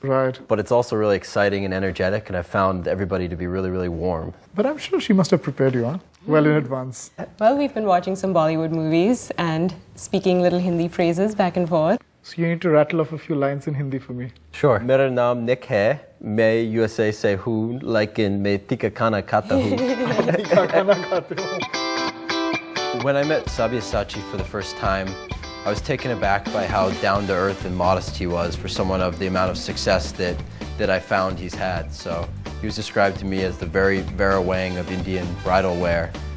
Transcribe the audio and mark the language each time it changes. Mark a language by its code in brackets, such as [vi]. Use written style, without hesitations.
[en] Right. But it's also really exciting and energetic, and I found everybody to be really, really warm. But I'm sure she must have prepared you, huh? Well in advance. Well, we've been watching some Bollywood movies and speaking little Hindi phrases back and forth. So you need to rattle off a few lines in Hindi for me. Sure. [hi] मेरा नाम निक है. मैं USA से हूँ, लेकिन मैं तीखा खाना खाता हूँ. [en] When I met Sabyasachi for the first time, I was taken aback by how down-to-earth and modest he was for someone of the amount of success that I found he's had. So he was described to me as the very Vera Wang of Indian bridal wear.